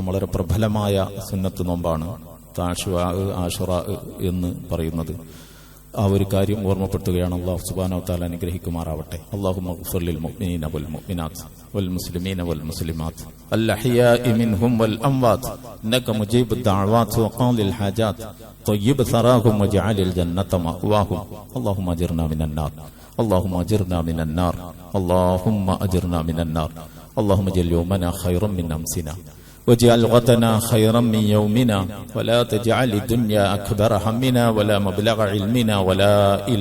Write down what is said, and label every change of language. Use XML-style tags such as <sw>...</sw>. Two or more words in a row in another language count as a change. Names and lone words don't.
<ml>വളരെ പ്രബലമായ സുന്നത്ത് നോമ്പാണ് ആശുറ എന്ന് പറയുന്നത്. ആ ഒരു കാര്യം ഓർമ്മപ്പെടുത്തുകയാണ്. അല്ലാഹു</ml> <ar>سبحانه وتعالى</ar> <ml>അനുഗ്രഹിക്കുമാറാവട്ടെ.</ml> <ar>اللهم اغفر للمؤمنين والمؤمنات والمسلمين والمسلمات الأحياء منهم والأموات إنك مجيب الدعوات وقاضي الحاجات طيب ثراهم واجعل الجنة مأواهم اللهم أجرنا من النار اللهم أجرنا من النار اللهم أجرنا من النار اللهم اجعل يومنا خيرا من أمسنا واجعل غدنا خيرا من يومنا ولا تجعل الدنيا أكبر همنا ولا مبلغ علمنا ولا إلى</ar>